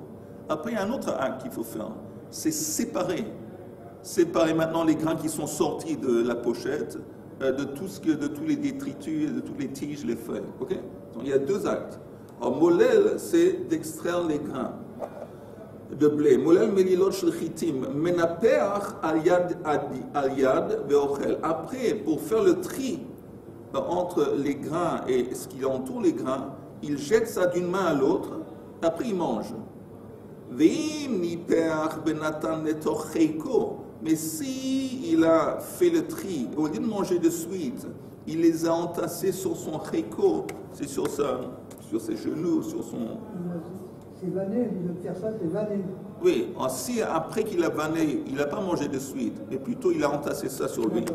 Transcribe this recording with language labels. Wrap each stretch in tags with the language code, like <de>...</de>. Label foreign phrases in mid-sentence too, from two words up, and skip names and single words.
<fr>Après, il y a un autre acte qu'il faut faire, c'est séparer maintenant les grains qui sont sortis de la pochette, de tous les détritus, de toutes les tiges, les feuilles. Okay? Donc, il y a deux actes. Alors, molel, c'est d'extraire les grains de blé.</fr> <he>מולל מלילות של חיטים, מנפח על יד ואוכל.</he> <fr>Après, pour faire le tri entre les grains et ce qui entoure les grains, il jette ça d'une main à l'autre, après il mange.</fr> <he>ואם נפח ונתן לתוך חיקו.</he> <fr>Mais si il a fait le tri, au lieu de manger de suite, il les a entassés sur son cheiko, c'est sur ses genoux, sur son... C'est vanné, il veut faire ça, c'est vanné. Oui, si après qu'il a vanné, il n'a pas mangé de suite, mais plutôt il a entassé ça sur lui.</fr>